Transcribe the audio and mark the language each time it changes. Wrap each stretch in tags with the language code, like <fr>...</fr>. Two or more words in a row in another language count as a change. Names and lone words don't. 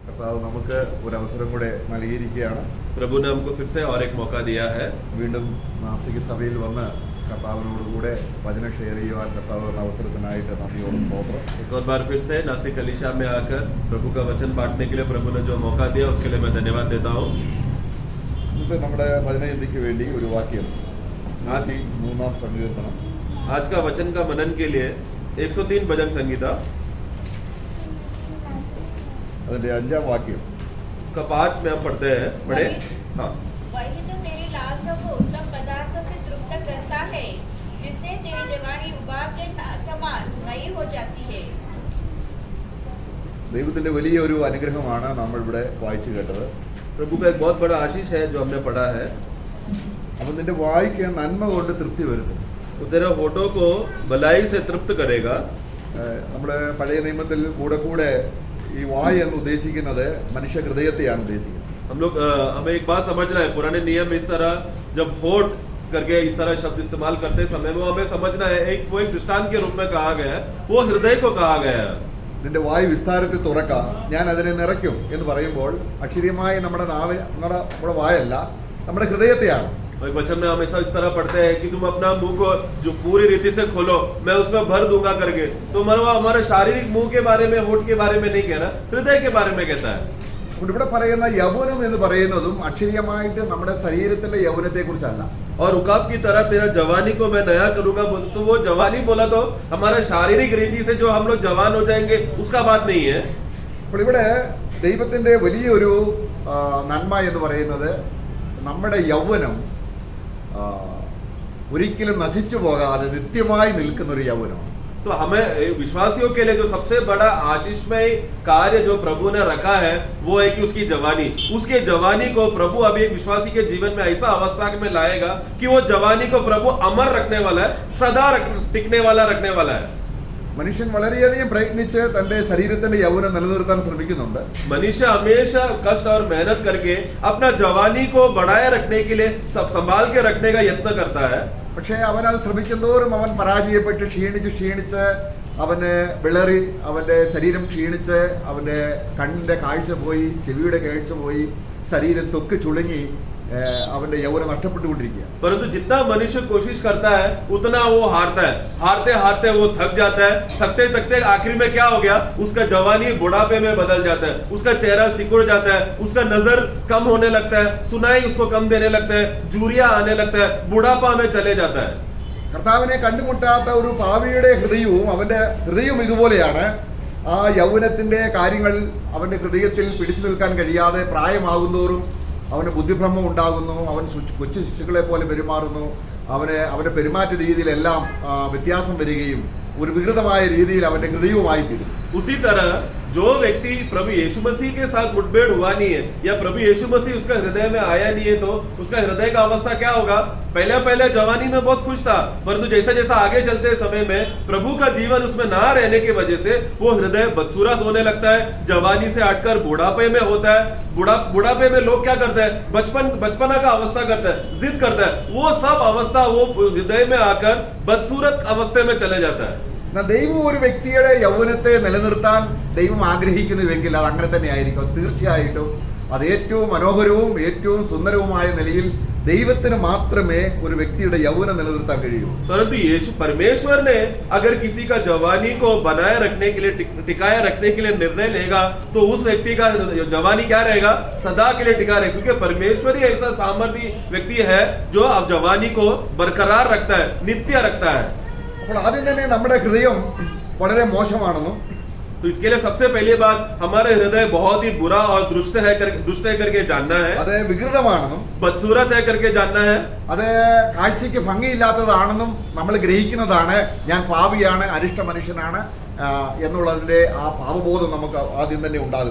<ml>കർത്താവ് നമുക്ക് ഒരു അവസരം കൂടെ നൽകിയിരിക്കുകയാണ്.</ml> <hi>प्रभु ने हमको फिर से और एक मौका दिया है.</hi> <ml>വീണ്ടും നാസിക സഭയിൽ വന്ന് കർത്താവിനോട് കൂടെ വചനം ഷെയർ ചെയ്യുവാൻ കർത്താവ് എന്ന അവസരത്തിനായിട്ട് നന്ദിയോട് സ്തോത്രം.</ml> <hi>एक और बार फिर से नासिक कलीसिया में आकर प्रभु का वचन बांटने के लिए प्रभु ने जो मौका दिया उसके लिए मैं धन्यवाद देता हूँ.</hi> <ml>ഇന്നത്തെ നമ്മുടെ വചനചിന്തയ്ക്ക് വേണ്ടി ഒരു വാക്യം 103 സങ്കീർത്തനം.</ml> <hi>आज का वचन का मनन के लिए 103 भजन संगीता</hi> <ml>അതിന്റെ 5ാം വാക്യം.</ml> <hi>उसका 5 में हम पढ़ते हैं. पढ़े. हाँ. वही तो तेरी लालसा को उत्तम पदार्थों से तृप्त करता है, जिससे तेरी जवानी उबाल के समान नई हो जाती है.</hi> <ml>ദൈവത്തിന്റെ വലിയ ഒരു അനുഗ്രഹമാണ് നമ്മൾ ഇവിടെ വായിച്ചു കേട്ടത്.</ml> <hi>प्रभु का एक बहुत बड़ा आशीष है जो हमने पढ़ा है.</hi> <ml>അപ്പം നിന്റെ വായിക്ക് നന്മ കൊണ്ട് തൃപ്തി വരുത്തും.</ml> <hi>वो तेरे होठों को भलाई से तृप्त करेगा.</hi> <ml>നമ്മുടെ പഴയ നിയമത്തിൽ കൂടെ കൂടെ ഈ വായ് എന്ന് ഉദ്ദേശിക്കുന്നത് മനുഷ്യ ഹൃദയത്തെയാണ് ഉദ്ദേശിക്കുന്നത്.</ml> <hi>हम लोग हमें एक बात समझना है. पुराने नियम इस तरह जब होठ करके इस तरह शब्द इस्तेमाल करते समय वो हमें समझना है वो एक दृष्टांत के रूप में कहा गया है. वो हृदय को कहा गया है.</hi> <ml>നിന്റെ വായ് വിസ്താരത്തിൽ തുറക്കാം, ഞാൻ അതിനെ നിറയ്ക്കും എന്ന് പറയുമ്പോൾ അക്ഷരീയമായി നമ്മുടെ നമ്മുടെ വായല്ല, നമ്മുടെ ഹൃദയത്തെയാണ്.</ml> <hi>एक वचन में हमेशा इस तरह पढ़ते हैं कि तुम अपना मुंह को जो पूरी रीति से खोलो, मैं उसमें भर दूंगा करके. तो हमारे शारीरिक मुंह के बारे में, होठ के बारे में नहीं कह रहा, हृदय के बारे में कहता है.</hi> <ml>ഇവിടെ പറയുന്ന യൗവനം എന്ന് പറയുന്നതും അക്ഷരീയമായിട്ട് നമ്മുടെ ശരീരത്തിലെ യൗവനത്തെ കുറിച്ചല്ല.</ml> <hi>और उकाब की तरह तेरा जवानी को मैं नया करूंगा, तो वो जवानी बोला तो हमारा शारीरिक रीति से जो हम लोग जवान हो जाएंगे उसका बात नहीं है.</hi> <ml>അപ്പോൾ ഇവിടെ ദൈവത്തിന്റെ വലിയൊരു നന്മ എന്ന് പറയുന്നത് നമ്മുടെ യൗവനം ഒരിക്കലും നശിച്ചു പോകാതെ നിത്യമായി നിൽക്കുന്ന ഒരു യൗവനമാണ്.</ml> <hi>तो हमें विश्वासियों के लिए जो सबसे बड़ा आशीषमय कार्य जो प्रभु ने रखा है वो है कि उसकी जवानी, उसके जवानी को प्रभु अभी एक विश्वासी के जीवन में ऐसा अवस्था में लाएगा कि वो जवानी को प्रभु अमर रखने वाला है, सदा टिकने वाला रखने वाला है.</hi> <ml>മനുഷ്യൻ വളരെയധികം പ്രയത്നിച്ച് തന്റെ ശരീരത്തിന്റെ യൗവനം നിലനിർത്താൻ ശ്രമിക്കുന്നുണ്ട്.</ml> <hi>मनुष्य हमेशा कष्ट और मेहनत करके अपना जवानी को बढ़ाए रखने के लिए सब संभाल के रखने का यत्न करता है.</hi> <ml>പക്ഷേ അവൻ അത് ശ്രമിക്കുന്തോറും അവൻ പരാജയപ്പെട്ട് ക്ഷീണിച്ച് അവന് വിളറി, അവന്റെ ശരീരം ക്ഷീണിച്ച്, അവന്റെ കണ്ണിന്റെ കാഴ്ച പോയി, ചെവിയുടെ കാഴ്ച പോയി, ശരീരം തൊക്ക് ചുളുങ്ങി അവന്റെ യൗവനം നഷ്ടപ്പെട്ടുകൊണ്ടിരിക്കുക.</ml> <hi>परंतु जितना मनुष्य कोशिश करता है उतना वो हारता है. हारते हारते वो थक जाता है. थकते थकते आखिर में क्या हो गया, उसका जवानी बुढ़ापे में बदल जाता है, उसका चेहरा सिकुड़ जाता है, उसका नजर कम होने लगता है, सुनाई उसको कम देने लगता है, जूरिया आने लगता है, बुढ़ापा में चले जाता है.</hi> <ml>കർത്താവിനെ കണ്ടുമുട്ടാത്ത ഒരു പാപിയുടെ ഹൃദയവും അവന്റെ ഹൃദയവും ഇതുപോലെയാണ്. ആ യൗവനത്തിന്റെ കാര്യങ്ങൾ അവന്റെ ഹൃദയത്തിൽ പിടിച്ചു നിൽക്കാൻ കഴിയാതെ പ്രായമാകുന്തോറും അവന് ബുദ്ധിഭ്രമം ഉണ്ടാകുന്നു, അവൻ കൊച്ചു ശിശുക്കളെ പോലെ പെരുമാറുന്നു, അവന്റെ പെരുമാറ്റ രീതിയിലെല്ലാം വ്യത്യാസം വരികയും ഒരു വികൃതമായ രീതിയിൽ അവന്റെ ഹൃദയവുമായി തീരും.</ml> <hi>उसी तरह जो व्यक्ति प्रभु यीशु मसीह के साथ मुठभेड़ हुआ नहीं है या प्रभु यीशु मसीह उसका हृदय में आया नहीं है, तो उसका हृदय का अवस्था क्या होगा. पहले जवानी में बहुत खुश था, परंतु जैसा जैसा आगे चलते समय में प्रभु का जीवन उसमें ना रहने की वजह से वो हृदय बदसूरत होने लगता है. जवानी से हटकर बुढ़ापे में होता है. बुढ़ापे में लोग क्या करते हैं, बचपना का अवस्था करते हैं, जिद करते हैं. वो सब अवस्था वो हृदय में आकर बदसूरत अवस्थे में चले जाता है.</hi> <ml>ദൈവം ഒരു വ്യക്തിയുടെ യൗവനത്തെ നിലനിർത്താൻ ദൈവം ആഗ്രഹിക്കുന്നുവെങ്കിൽ അത് അങ്ങനെ തന്നെ ആയിരിക്കും. തീർച്ചയായിട്ടും അത് ഏറ്റവും മനോഹരവും ഏറ്റവും സുന്ദരവുമായ നിലയിൽ ദൈവത്തിന് മാത്രമേ ഒരു വ്യക്തിയുടെ യൗവനം നിലനിർത്താൻ കഴിയൂ.</ml> <hi>परंतु यीशु परमेश्वर ने अगर किसी का जवानी को बनाए रखने के लिए, टिकाए रखने के लिए निर्णय लेगा, तो उस व्यक्ति का जवानी क्या रहेगा, सदा के लिए टिका रहेगा. क्योंकि परमेश्वर ही ऐसा सामर्थ्य व्यक्ति है जो अब जवानी को बरकरार रखता है, नित्य रखता है.</hi> <ml>അപ്പോൾ ആദ്യം തന്നെ നമ്മുടെ ഹൃദയം വളരെ മോശമാണെന്നും</ml> <hi>तो इसके लिए सबसे पहली बात हमारे हृदय बहुत ही बुरा और दुष्ट है करके जानना है.</hi> <ml>അത് വികൃതമാണെന്നും</ml> <hi>बदसूरत है करके जानना है.</hi> <ml>അത് കാഴ്ചയ്ക്ക് ഭംഗിയില്ലാത്തതാണെന്നും നമ്മൾ ഗ്രഹിക്കുന്നതാണ്. ഞാൻ പാപിയാണ്, അരിഷ്ട മനുഷ്യനാണ് എന്നുള്ളതിന്റെ ആ പാപബോധം നമുക്ക് ആദ്യം തന്നെ ഉണ്ടാകുന്നു.</ml>